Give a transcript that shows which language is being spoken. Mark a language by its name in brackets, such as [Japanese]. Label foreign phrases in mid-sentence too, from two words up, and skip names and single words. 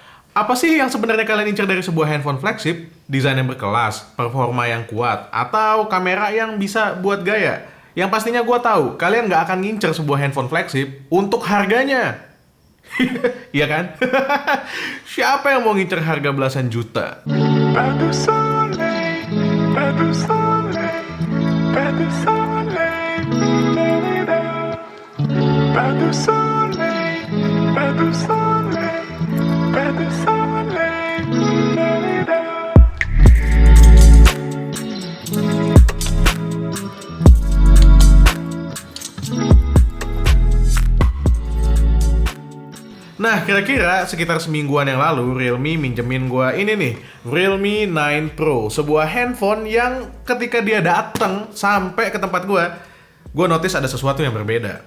[Indonesian] Apa sih yang sebenarnya kalian incar dari sebuah [English] handphone flagship? [Indonesian] Desain yang berkelas, performa yang kuat, atau kamera yang bisa buat gaya? Yang pastinya gue tahu, kalian nggak akan ngincer sebuah [English] handphone flagship [Indonesian] untuk harganya. Iya kan? Siapa yang mau ngincer harga belasan juta? [French] Pas de soleil, pas de soleil, pas de soleil, la-la-la. Pas de soleil, pas de soleil, pas de soleil, la-la-la. [Indonesian] Nah, kira-kira sekitar semingguan yang lalu, Realme minjemin gua ini nih, Realme 9 Pro, sebuah handphone yang ketika dia datang sampai ke tempat gua notice ada sesuatu yang berbeda.